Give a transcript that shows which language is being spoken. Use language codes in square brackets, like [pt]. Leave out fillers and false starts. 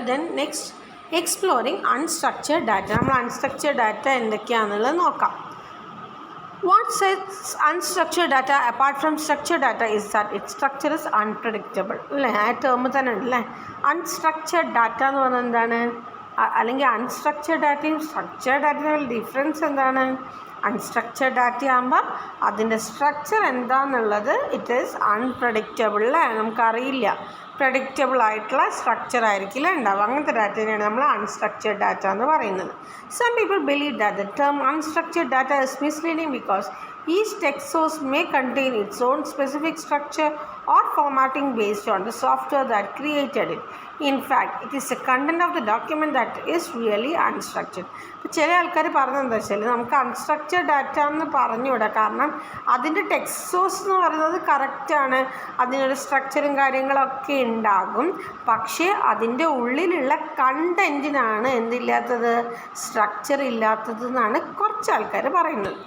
[ml] Then next, exploring unstructured data. നമ്മൾ unstructured data എന്തൊക്കെയാണെന്നുള്ളത് നോക്കാം. [en] What sets unstructured data apart from structured data is that its structure is unpredictable. [ml] അല്ലേ, ആ term തന്നെ ഉണ്ടല്ലേ. Unstructured data എന്ന് പറഞ്ഞാൽ എന്താണ്? അല്ലെങ്കിൽ അൺസ്ട്രക്ചേർഡ് ഡാറ്റയും സ്ട്രക്ചേർഡ് ഡാറ്റയും ഡിഫറൻസ് എന്താണ്? അൺസ്ട്രക്ചേർഡ് ഡാറ്റ ആകുമ്പോൾ അതിൻ്റെ സ്ട്രക്ചർ എന്താണെന്നുള്ളത് [en] it is unpredictable [ml] അല്ലേ, നമുക്കറിയില്ല. പ്രഡിക്റ്റബിൾ ആയിട്ടുള്ള സ്ട്രക്ചർ ആയിരിക്കില്ല ഉണ്ടാവുക. അങ്ങനത്തെ ഡാറ്റയാണ് നമ്മൾ അൺസ്ട്രക്ചേർഡ് ഡാറ്റ എന്ന് പറയുന്നത്. [en] Some people believe that the term unstructured data is misleading because each text source may contain its own specific structure or formatting based on the software that created it. In fact, it is the content of the document that is really unstructured. [ml] ചില ആൾക്കാർ പറഞ്ഞതെന്താ വെച്ചാൽ നമുക്ക് unstructured data എന്ന് പറഞ്ഞുകൂടാ, കാരണം അതിൻ്റെ text source എന്ന് പറയുന്നത് കറക്റ്റാണ്, അതിനൊരു സ്ട്രക്ചറും കാര്യങ്ങളൊക്കെ ഉണ്ടാകും. പക്ഷേ അതിൻ്റെ ഉള്ളിലുള്ള കണ്ടൻറ്റിനാണ് എന്തില്ലാത്തത്, സ്ട്രക്ചർ ഇല്ലാത്തത് എന്നാണ് കുറച്ച് ആൾക്കാർ പറയുന്നത്.